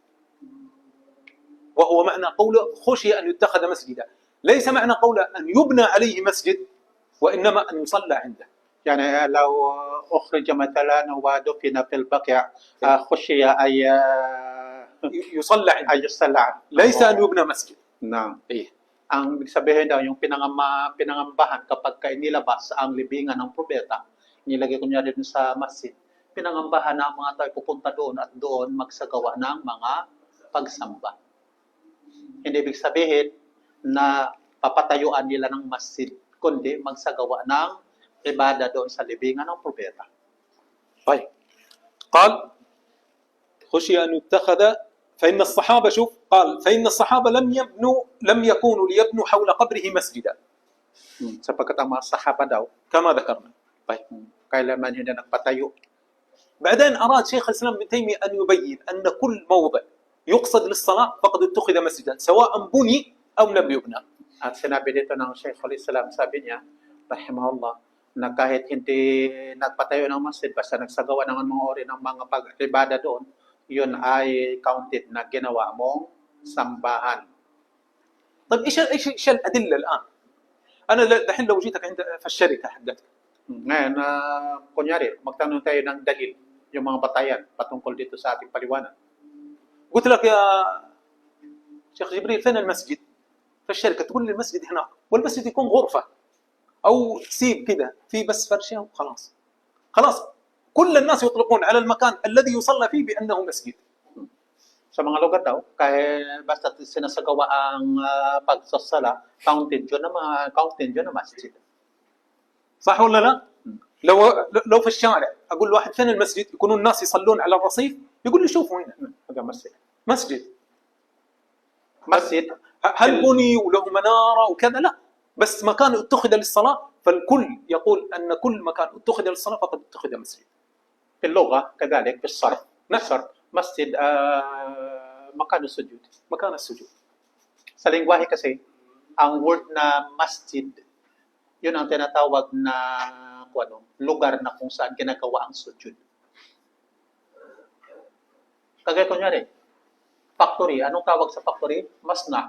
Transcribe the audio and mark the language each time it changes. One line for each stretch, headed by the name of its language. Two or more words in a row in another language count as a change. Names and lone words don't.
Arabic: وهو معنى قوله خشي ان يتخذ مسجدا ليس معنى قوله ان يبنى عليه مسجد وإنما أن يصلى عنده. يعني لو أخرج مثلا ودفن في البقيع خشي أي يصلى عنده. أي يصلى عنده. ليس أن يبنى مسجد. نعم. إيه.
Filipino: Ang sabihin daw yung pinangambahan kapag inilabas ang libingan ng propeta, nilagay ko niya rin sa masjid. Pinangambahan na ang mga tao pupunta doon at doon magsagawa ng mga pagsamba. Hindi ibig sabihin na papatayuan nila ng masjid, kundi magsagawa ng ibada doon sa libingan ng propeta.
Arabic: طيب قال خشي أن يتخذ فإن الصحابة قال فإن الصحابة لم يكونوا ليبنوا حول قبره مسجدا.
Filipino: Sapagkat ang mga sahaba daw,
Arabic: كما ذكرنا.
Filipino: طيب kailanman hindi nagpatayo.
Arabic: بعدين أراد شيخ الإسلام ابن تيمية أن يبين أن كل موضع يقصد للصلاة فقد اتخذ مسجدا سواء بني أو لم يبنى.
Filipino: At sinabi dito ng Shaykhul Islam, sabi niya, rahimahullah, na kahit hindi nagpatayo ng masjid, basta nagsagawa ng mga ori ng mga pag-ibada doon, yun ay counted na ginawa mong sambahan.
Arabic: طيب ايش الادله الان؟ انا دحين لو جيتك عند في الشركه حقتك
Filipino: Ngayon, kunyari, magtanong tayo ng dalil, yung mga batayan patungkol dito sa ating paliwanag.
Arabic: قلت لك يا شيخ جبريل فين المسجد؟ في الشركه تقول لي المسجد هناك، والمسجد يكون غرفه او سيب كذا في بس فرشه وخلاص. خلاص كل الناس يطلقون على المكان الذي يصلى فيه بانه مسجد.
Filipino: Sa mga lugar daw, kahit basta sinasagawa ang pagsasala, counted yun na masjid.
Arabic: صح ولا لا؟ لو في الشارع اقول لواحد فين المسجد؟ يكونون الناس يصلون على الرصيف، يقول لي شوفوا هنا
Filipino: Hanggang masjid.
Arabic: مسجد. Masjid, هل بني وله مناره وكذا؟ لا، بس مكان اتخذ للصلاه، فالكل يقول ان كل مكان اتخذ للصلاه فقد اتخذ مسجد. في اللغة كذلك في الصرف. نعم. الصرف masjid, مكان السجود. مكان السجود.
Filipino: Sa lingwahe kasi, ang word na masjid, yun ang tinatawag na lugar na kung saan ginagawa ang sujud. Kagaya kunyari, factory. Anong tawag sa factory? Masna.